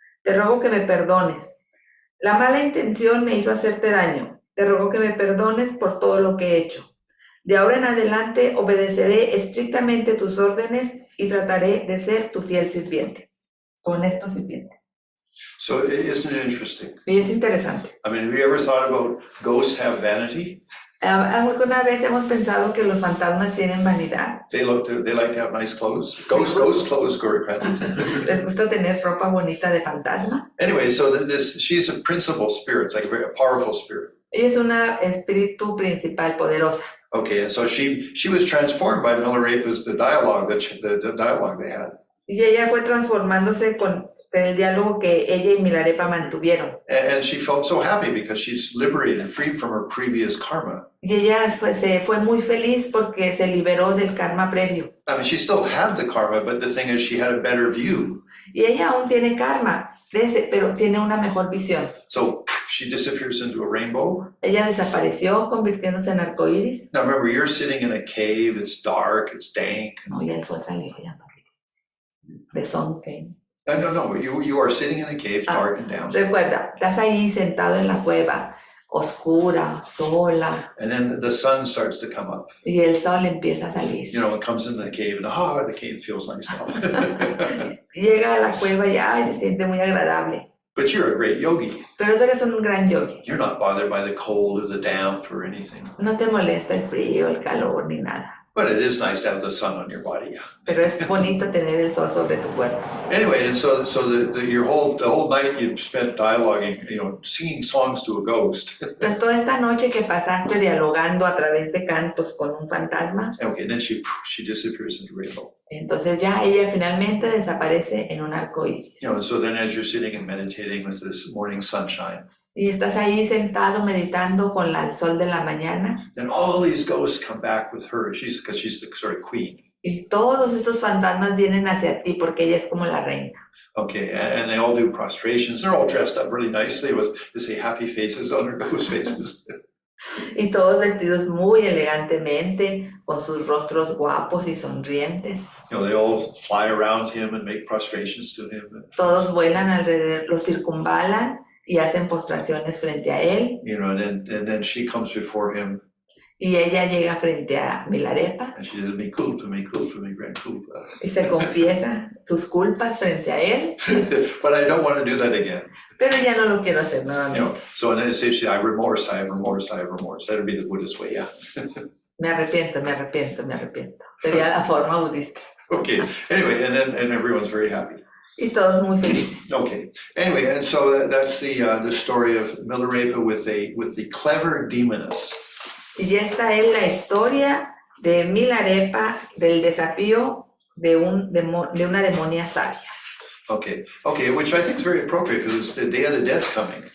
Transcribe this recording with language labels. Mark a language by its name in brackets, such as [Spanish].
[Spanish] Te ruego que me perdones. La mala intención me hizo hacerte daño. Te ruego que me perdones por todo lo que he hecho. De ahora en adelante obedeceré estrictamente tus órdenes y trataré de ser tu fiel sirviente. Honesto sirviente. [English] So isn't it interesting? [Spanish] Y es interesante. [English] I mean, have you ever thought about ghosts have vanity? [Spanish] ¿Alguna vez hemos pensado que los fantasmas tienen vanidad? [English] They like to have nice clothes. Ghost clothes go granted. [Spanish] ¿Les gusta tener ropa bonita de fantasma? [English] Anyway, so she's a principal spirit, like a very powerful spirit. [Spanish] Ella es una espíritu principal poderosa. [English] Okay, and so she was transformed by Milarepa's the dialogue they had. [Spanish] Y ella fue transformándose con el diálogo que ella y Milarepa mantuvieron. [English] And she felt so happy because she's liberated, freed from her previous karma. [Spanish] Y ella se fue muy feliz porque se liberó del karma previo. [English] I mean, she still had the karma, but the thing is she had a better view. [Spanish] Y ella aún tiene karma, pero tiene una mejor visión. [English] So she disappears into a rainbow. [Spanish] Ella desapareció convirtiéndose en arcoíris. [English] Now remember, you're sitting in a cave, it's dark, it's dank. [Spanish] No, ya el sol salió, ya no. [English] The sun came. No, you are sitting in a cave, dark and down. [Spanish] Recuerda, estás ahí sentado en la cueva, oscura, sola. [English] And then the sun starts to come up. [Spanish] Y el sol empieza a salir. [English] You know, it comes in the cave and the cave feels nice now. [Spanish] Llega a la cueva y se siente muy agradable. [English] But you're a great yogi. [Spanish] Pero tú eres un gran yogi. [English] You're not bothered by the cold or the damp or anything. [Spanish] No te molesta el frío, el calor ni nada. [English] But it is nice to have the sun on your body, yeah. [Spanish] Pero es bonito tener el sol sobre tu cuerpo. [English] Anyway, and so the whole night you spent dialoguing, singing songs to a ghost. [Spanish] Entonces, toda esta noche que pasaste dialogando a través de cantos con un fantasma, [English] Okay, and then she disappears into rainbow. [Spanish] entonces ya ella finalmente desaparece en un arco iris. [English] And so then as you're sitting and meditating with this morning sunshine, [Spanish] Y estás ahí sentado meditando con el sol de la mañana, [English] then all these ghosts come back with her, because she's the sort of queen. [Spanish] y todos estos fantasmas vienen hacia ti porque ella es como la reina. [English] Okay, and they all do prostrations. They're all dressed up really nicely with, they say, happy faces on their ghost faces. [Spanish] Y todos vestidos muy elegantemente, con sus rostros guapos y sonrientes. [English] They all fly around him and make prostrations to him. [Spanish] Todos vuelan alrededor, lo circunvalan y hacen postraciones frente a él. [English] And then she comes before him. [Spanish] Y ella llega frente a Milarepa. [English] And she says, [Spanish] "Mi culpa, gran culpa." Y se confiesa sus culpas frente a él. [English] But I don't want to do that again. [Spanish] Pero ya no lo quiero hacer nuevamente. [English] So and then it says, I have remorse. That would be the Buddhist way, yeah. [Spanish] Me arrepiento. Sería la forma budista. [English] Okay. Anyway, and everyone's very happy. [Spanish] Y todos muy felices. [English] Okay. Anyway, and so that's the story of Milarepa with the clever demoness. [Spanish] Y esta es la historia de Milarepa, del desafío de una demonia sabia. [English] Okay, which I think is very appropriate because the Day of the Dead's coming.